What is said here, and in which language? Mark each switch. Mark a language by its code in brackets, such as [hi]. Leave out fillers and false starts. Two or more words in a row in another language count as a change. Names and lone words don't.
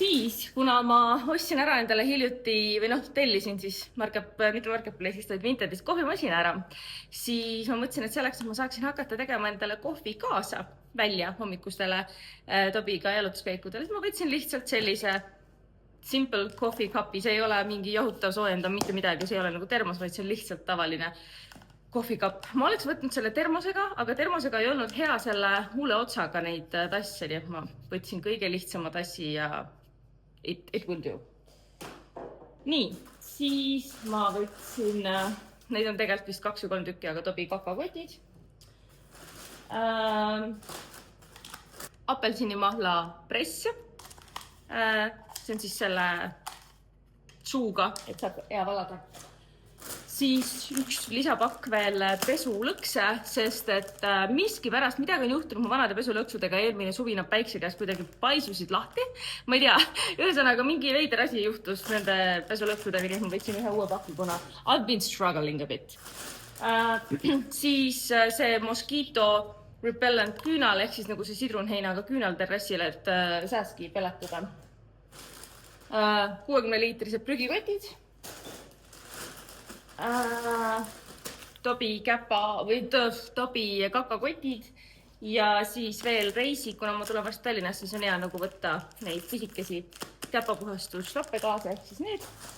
[et] siis, kuna ma ostsin ära endale hiljuti või tellisin siis mitte Marketplace'ist, vaid Vintedist kohvimasina ära, siis ma mõtlesin, et selleks, et ma saaksin hakata tegema endale kohvi kaasa välja hommikustele Tobiga jalutuskäikudele, siis ma võtsin lihtsalt sellise [en] simple coffee cupi, [et] see ei ole mingi jahutav soojendav, mitte midagi, see ei ole nagu termos, vaid see on lihtsalt tavaline [en] coffee cup. [et] Ma oleks võtnud selle termosega, aga termosega ei olnud hea selle huule otsaga neid tasse, nii et ma võtsin kõige lihtsama tassi ja [en] it will do. [et] Nii, siis ma võtsin, neid on tegelikult vist 2 või 3 tükki, aga Tobi kakakotid. Apelsinimahla press. See on siis selle suuga, et saab hea valada. Siis üks lisapakk veel pesulõkse, sest et miskipärast midagi on juhtunud mu vanade pesulõksudega eelmine suvi nad päikse käes kuidagi paisusid lahti. Ma ei tea, ühesõnaga mingi veider asi juhtus nende pesulõksudega, nii et ma võtsin ühe uue pakki, kuna [en] I've been struggling a bit. [et] Siis see [en] Mosquito Repellent [et] küünal, ehk siis nagu see sidrunheinaga küünal terrassile, et sääski peletada. 60-liitrised prügikotid. Tobi käpa või Tobi kakakotid ja siis veel reisid, kuna ma tulen vast Tallinnasse, siis on hea nagu võtta neid pisikesi käpapuhastusstoppe kaasa, ehk siis need.